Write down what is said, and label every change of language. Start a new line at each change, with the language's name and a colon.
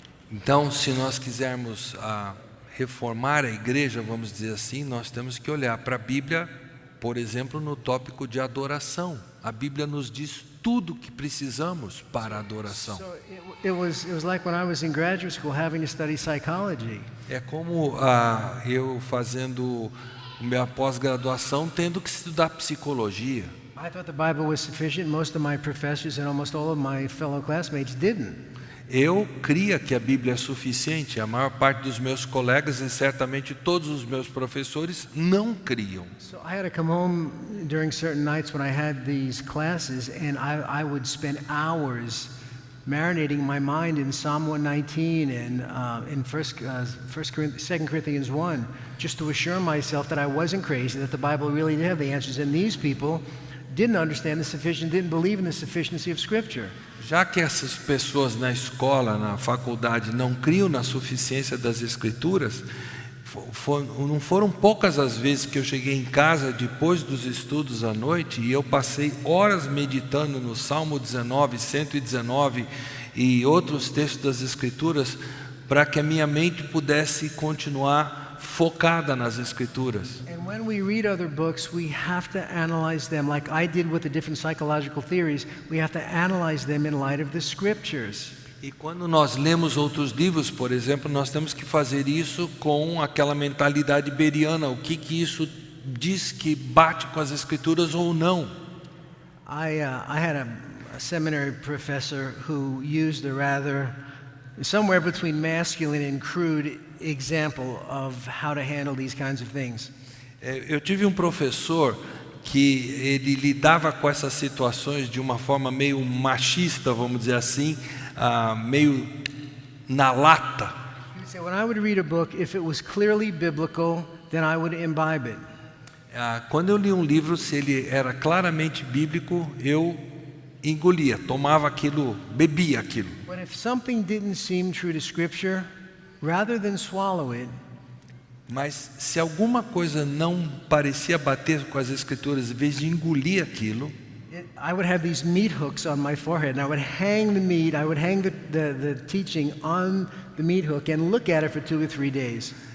Portuguese: Então, se nós quisermos reformar a igreja, vamos dizer assim, nós temos que olhar para a Bíblia, por exemplo, no tópico de adoração. A Bíblia nos diz tudo o que precisamos para a adoração.
English: So it was like when I was in graduate school having to study psychology.
Portuguese: É como eu fazendo minha pós-graduação tendo que estudar psicologia.
English: I thought the Bible was sufficient. Most of my professors and almost all of my fellow classmates didn't.
Portuguese: Eu cria que a Bíblia é suficiente. A maior parte dos meus colegas e certamente todos os meus professores não criam.
English: So I had to come home during certain nights when I had these classes, and I would spend hours marinating my mind in Psalm 119 and in 2 Corinthians 1, just to assure myself that I wasn't crazy, that the Bible really did have the answers. And these people didn't understand the sufficient, didn't believe in the sufficiency of Scripture.
Portuguese: Já que essas pessoas na escola, na faculdade, não criam na suficiência das Escrituras, não foram poucas as vezes que eu cheguei em casa depois dos estudos à noite e eu passei horas meditando no Salmo 19, 119 e outros textos das Escrituras para que a minha mente pudesse continuar focada nas Escrituras.
English: And when we read other books, we have to analyze them like I did with the different psychological theories. We have to analyze them in light of the Scriptures.
Portuguese: E quando nós lemos outros livros, por exemplo, nós temos que fazer isso com aquela mentalidade beriana, o que isso diz que bate com as Escrituras ou não.
English: I had a seminary professor who used a rather, somewhere between masculine and crude example of how to handle these kinds of things.
Portuguese: Eu tive um professor que ele lidava com essas situações de uma forma meio machista, vamos dizer assim, meio na lata.
English: He would say, when I would read a book, if it was clearly biblical, then I would imbibe it.
Portuguese: Quando eu li um livro, se ele era claramente bíblico, eu engolia, tomava aquilo, bebia aquilo.
English: But if something didn't seem true to Scripture, rather than swallow it,
Portuguese: mas se alguma coisa não parecia bater com as Escrituras, em vez de engolir aquilo,
English: I would have these meat hooks on my forehead, and I would hang the meat, I would hang the teaching on the meat hook and look at it for 2 or 3 days.